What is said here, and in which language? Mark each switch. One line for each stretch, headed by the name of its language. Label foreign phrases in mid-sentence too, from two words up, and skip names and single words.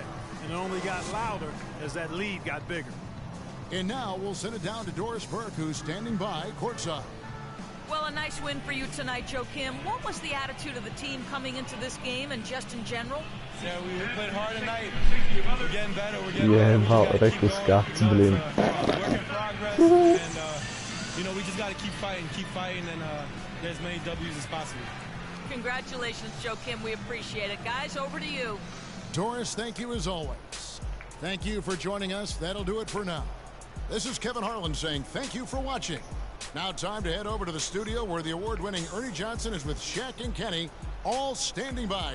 English: And it only got louder as that lead got bigger. And now we'll send it down to Doris Burke, who's standing by courtside. Well, a nice win for you tonight, Joakim. What was the attitude of the team coming into this game and just in general? Yeah, we played hard tonight. We're getting better. We're getting better.
Latvian: Jēbal, reku skats, blin.
English: Work in progress. And, you know, we just got to keep fighting, and get as many W's as possible. Congratulations, Joakim. We appreciate it. Guys, over to you. Doris, thank you as always. Thank you for joining us. That'll do it for now. This is Kevin Harlan saying thank you for watching. Now time to head over to the studio where the award-winning Ernie Johnson is with Shaq and Kenny, all standing by.